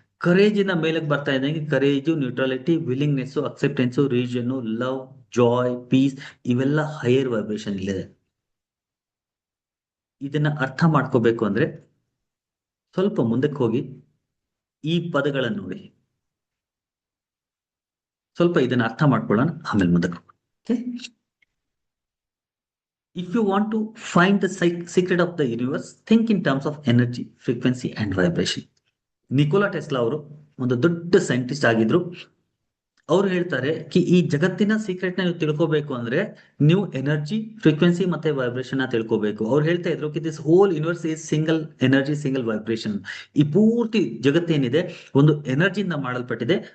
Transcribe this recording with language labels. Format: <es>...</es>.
<kn>Courage ಇಂದ ಮೇಲಕ್ಕೆ ಬರ್ತಾ ಇದ್ದಂಗೆ courage, neutrality, willingness, ಅಕ್ಸೆಪ್ಟೆನ್ಸು, region, love, Joy, piece, ಇವೆಲ್ಲ ಹೈಯರ್ ವೈಬ್ರೇಷನ್ ಇದೆ. ಇದನ್ನ ಅರ್ಥ ಮಾಡ್ಕೋಬೇಕು ಅಂದ್ರೆ ಸ್ವಲ್ಪ ಮುಂದಕ್ಕೆ ಹೋಗಿ ಈ ಪದಗಳನ್ನು ನೋಡಿ, ಸ್ವಲ್ಪ ಇದನ್ನ ಅರ್ಥ ಮಾಡ್ಕೊಳ್ಳೋಣ, ಆಮೇಲೆ ಮುಂದಕ್ಕೆ ಹೋಗೋಣ.</kn> <en>If you want to find the secret of the universe, think in terms of energy, frequency and vibration.</en> <kn>Nikola Tesla ಅವರು ಒಂದು ದೊಡ್ಡ ಸೈಂಟಿಸ್ಟ್ ಆಗಿದ್ರು. ಅವ್ರು ಹೇಳ್ತಾರೆ ಕಿ ಈ ಜಗತ್ತಿನ ಸೀಕ್ರೆಟ್ ನ ನೀವು ತಿಳ್ಕೋಬೇಕು ಅಂದ್ರೆ ನೀವು ಎನರ್ಜಿ, ಫ್ರೀಕ್ವೆನ್ಸಿ ಮತ್ತೆ ವೈಬ್ರೇಷನ್ ನ ತಿಳ್ಕೋಬೇಕು. ಅವ್ರು ಹೇಳ್ತಾ ಇದ್ರು ಕಿ</kn> <en>This whole universe is single energy, single vibration.</en> <kn>ಈ ಪೂರ್ತಿ ಜಗತ್ತೇನಿದೆ ಒಂದು ಎನರ್ಜಿಯಿಂದ ಮಾಡಲ್ಪಟ್ಟಿದೆ.</kn>